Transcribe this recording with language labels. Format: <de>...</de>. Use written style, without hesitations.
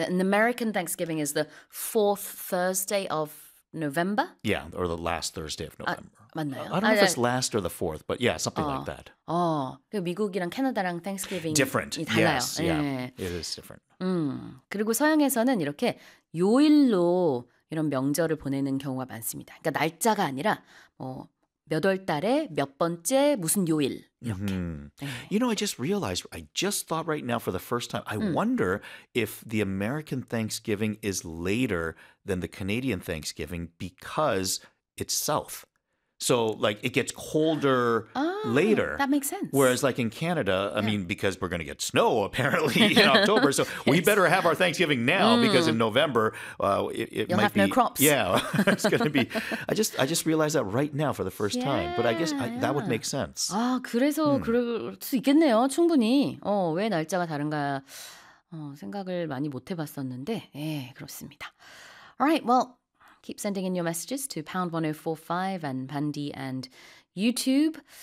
<en>And American Thanksgiving is the fourth Thursday of November? Yeah, or the last Thursday of November.</en> <ko>맞나요?</ko> <en>I don't know if it's last or the fourth, but yeah, something like that.</en> <ko>미국이랑 캐나다랑 Thanksgiving이</ko> <en>different.</en> <ko>달라요.</ko> <en>Yes, yeah. It is different.</en> <ko>그리고 서양에서는 이렇게 요일로 이런 명절을 보내는 경우가 많습니다. 그러니까 날짜가 아니라 몇 월 달에 몇 번째 무슨 요일 이렇게. Mm-hmm. 네.</ko> <en>You know, I just thought right now for the first time, I wonder if the American Thanksgiving is later than the Canadian Thanksgiving because it's south. So like it gets colder later. That makes sense. Whereas like in Canada, I mean, because we're going to get snow apparently in October, so yes. we better have our Thanksgiving now because in November you'll have no crops. Yeah, it's going to be. I just realized that right now for the first time. But I guess that would make sense.</en> <ko>아 그래서 그럴 수 있겠네요. 충분히. 왜 날짜가 다른가 생각을 많이 못 해봤었는데, 예 그렇습니다.</ko> <en>All right, well. Keep sending in your messages to #1045 and Pandy and YouTube.</en>